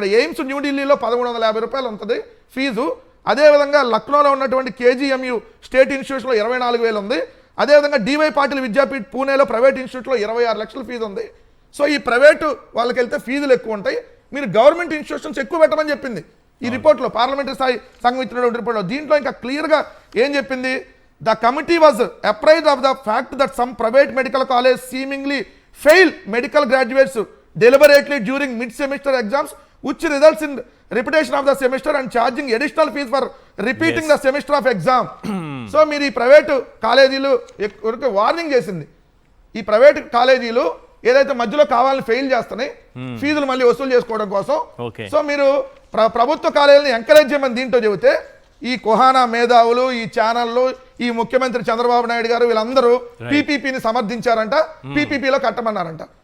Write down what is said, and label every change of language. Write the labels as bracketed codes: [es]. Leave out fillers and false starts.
[te] ఇక్కడ ఎయిమ్స్ న్యూఢిల్లీలో 1350 రూపాయలు ఉంటుంది ఫీజు, అదేవిధంగా లక్నోలో ఉన్నటువంటి కేజీఎంయు స్టేట్ ఇన్స్టిట్యూషన్లో 24,000 ఉంది, అదేవిధంగా డివై పాటిల్ విద్యాపీఠ్ పూణేలో ప్రైవేట్ ఇన్స్టిట్యూట్లో 26 లక్షల ఫీజు ఉంది. సో ఈ ప్రైవేటు వాళ్ళకి వెళ్తే ఫీజులు ఎక్కువ ఉంటాయి, మీరు గవర్నమెంట్ ఇన్స్టిట్యూషన్స్ ఎక్కువ పెట్టమని చెప్పింది ఈ రిపోర్ట్లో, పార్లమెంటరీ స్థాయి సంఘం ఇచ్చినటువంటి రిపోర్ట్లో. దీంట్లో ఇంకా క్లియర్గా ఏం చెప్పింది, [en] the committee was apprised of the fact that some private medical colleges seemingly fail medical graduates deliberately during mid-semester exams, which results in repetition of the semester and charging additional fees for repeating the semester of exam. [te] So మీరు ఈ private కాలేజీలు warning చేసింది, ఈ private కాలేజీలు ఏదైతే మధ్యలో కావాలని fail చేస్తున్నాయి ఫీజులు మళ్ళీ వసూలు చేసుకోవడం కోసం. సో మీరు ప్రభుత్వ కాలేజీలను ఎంకరేజ్ చేయమని దీంట్లో చెబితే ఈ కుహానా మేధావులు, ఈ ఛానళ్ళు, ఈ ముఖ్యమంత్రి చంద్రబాబు నాయుడు గారు వీళ్ళందరూ పీపీపీని సమర్థించారంట, పీపీపీలో కట్టమన్నారంట.